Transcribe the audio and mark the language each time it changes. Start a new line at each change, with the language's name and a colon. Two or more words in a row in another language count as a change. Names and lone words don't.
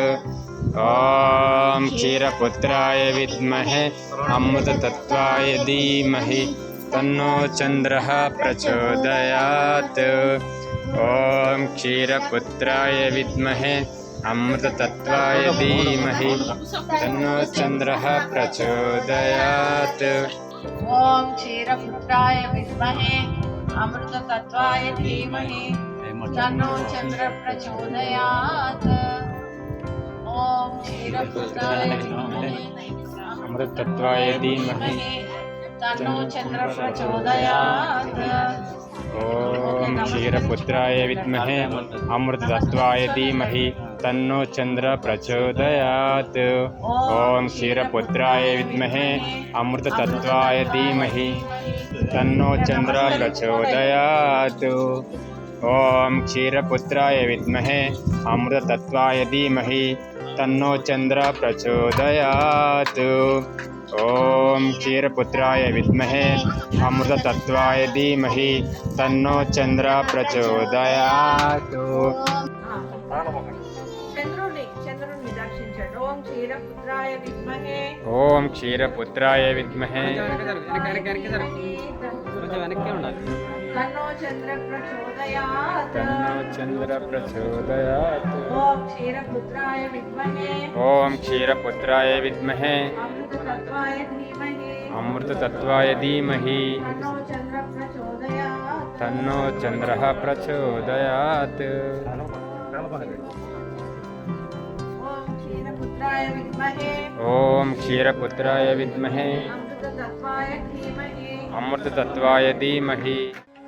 Sanskrit: ॐ क्षीरपुत्राय विद्महे अमृततत्त्वाय धीमहि तन्नो चन्द्रः प्रचोदयात्। ॐ क्षीरपुत्राय विद्महे अमृततत्त्वाय धीमहि तन्नो चन्द्रः प्रचोदयात्। ఓం క్షీరపుత్రాయ విద్మహే అమృతతత్వాయ ధీమహి తన్నో చంద్ర ప్రచోదయాత్. ఓం క్షీరపుత్రాయ విద్మహే अमृतत्वाय धीमहि తన్నో చంద్ర ప్రచోదయాత్. ॐ क्षीरपुत्राय विद्महे अमृततत्त्वाय धीमहि तन्नो चन्द्र प्रचोदयात् ॐ क्षीरपुत्राय विद्महे अमृततत्त्वाय धीमहि तन्नो चन्द्र प्रचोदयात् ॐ क्षीरपुत्राय विद्महे अमृततत्त्वाय धीमहि तन्नो चन्द्र प्रचोदयात् ॐ क्षीरपुत्राय विद्महे अमृततत्त्वाय धीमहि तन्नो चन्द्र प्रचोदयात्
Telugu: చంద్రుణ్ణి దర్శించండి.
Sanskrit: ఓం క్షీరపుత్రాయ విద్మహే ॐ क्षीरपुत्राय विद्महे తన్నో చంద్ర ప్రచోదయాత్. तन्नो चन्द्र प्रचोदयात् ఓం క్షీరపుత్రాయ విద్మహే ॐ क्षीरपुत्राय विद्महे అమృతతత్వాయ ధీమహి अमृततत्त्वाय धीमहि తన్నో చంద్ర ప్రచోదయాత్. तन्नो चन्द्रः प्रचोदयात् ఓం క్షీరపుత్రాయ విద్మహే ॐ क्षीरपुत्राय विद्महे అమృతతత్వాయ ధీమహి अमृततत्त्वाय धीमहि